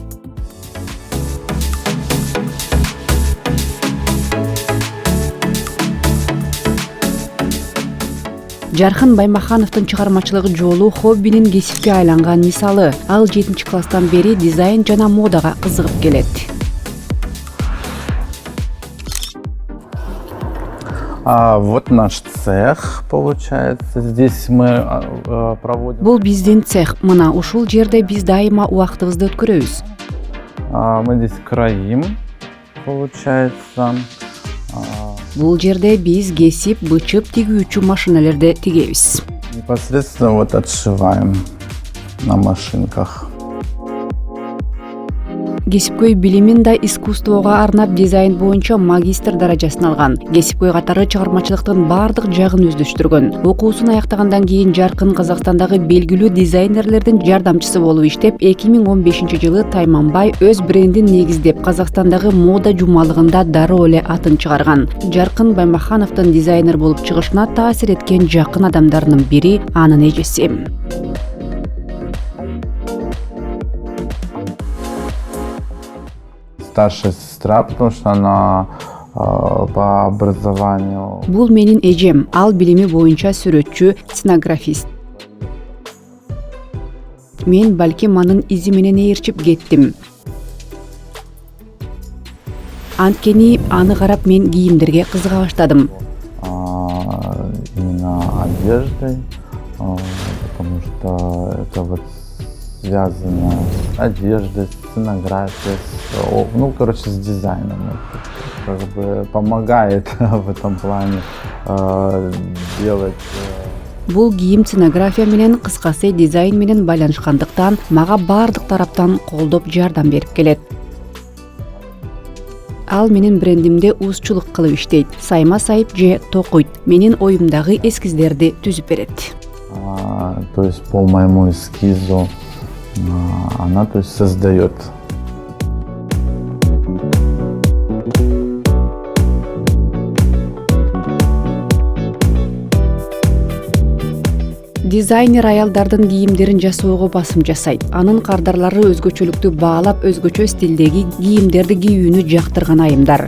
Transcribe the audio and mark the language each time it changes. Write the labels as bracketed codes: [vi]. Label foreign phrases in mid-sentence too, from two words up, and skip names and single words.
[ky] Жаркын Баймахановдун чыгармачылык жолу хоббинин кесипке айланган мисалы. Ал 7-класстан бери дизайн жана модага кызыгып келет. [ru] Вот наш цех, получается. Здесь мы проводим... [ky] Бул биздин цех. Мына ушул жерде биз дайыма убактыбызды өткөрөбүз. [ru] Мы здесь кроим, получается. [ky] Бул жерде биз кесип, бычып тигүүчү машиналерди тигебиз. [ru] Непосредственно вот отшиваем на машинках. [ky] Кесипкөй билимин да искусствого арнап дизайн боюнча магистр даражасын алган. Кесипкөй катары чыгармачылыктын бардык жагын өздөштүргөн. Окуусун аяктагандан кийин Жаркын Казакстандагы белгилүү дизайнерлердин жардамчысы болуп иштеп, 2015-жылы Тайманбай өз брендин негиздеп, Казакстандагы мода жумалыгында дароо эле атын чыгарган. Жаркын Баймахановдун дизайнер болуп чыгышына таасир эткен жакын адамдарынын бири анын эжеси. [ru] Старшая сестра, потому что она по образованию... [ky] Бул менин эжем, ал билими боюнча сүрөтчү, сценографист. Мен балким анын изи менен ээрчип кеттим. Анткени аны карап мен кийимдерге кызыга баштадым. [ru] Именно одеждой, потому что это вот связано с одеждой, с сценографией, с дизайном. Это как бы помогает в этом плане делать. [ky] Бул кийим сценография менен, кыскасы дизайн менен байланышкандыктан мага бардык тараптан колдоп жардам берип келет. Ал менин брендимде узчулук кылып иштейт, сайма сайып же токуйт, менин оюмдагы эскиздерди түзүп берет. [ru] То есть по моему эскизу она, то есть, создает. [ky] Дизайнер аялдардын кийимдерин жасоого басым жасайт. Анын кардарлары өзгөчөлүктү баалап, өзгөчө стилдеги кийимдерди кийүүнү жактырган айымдар.